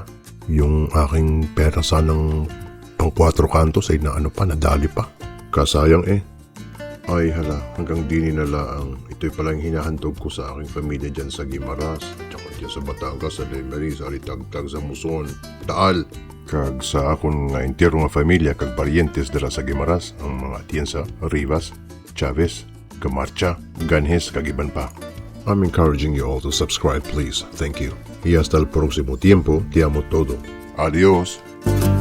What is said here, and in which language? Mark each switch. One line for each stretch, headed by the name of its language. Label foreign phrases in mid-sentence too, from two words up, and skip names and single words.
Filipino: Yung aking pera sanang pang 4 kantos ay nadali pa. Kasayang Ay hala, hanggang dini na lang. Ito'y palang hinahandog ko sa aking pamilya dyan sa Guimaras. Tsaka dyan sa Batangas, sa Lemery, sa Alitagtag, sa Muson, Taal.
Hiligaynon: Kag sa akong nga entero nga pamilya kag parientes dala sa Guimaras, ang mga Atienza, Rivas, Chavez, Camarcha, Ganjes, kag iban pa.
English: I'm encouraging you all to subscribe please. Thank you.
Spanish: Y hasta el próximo tiempo, te amo todo. Adios.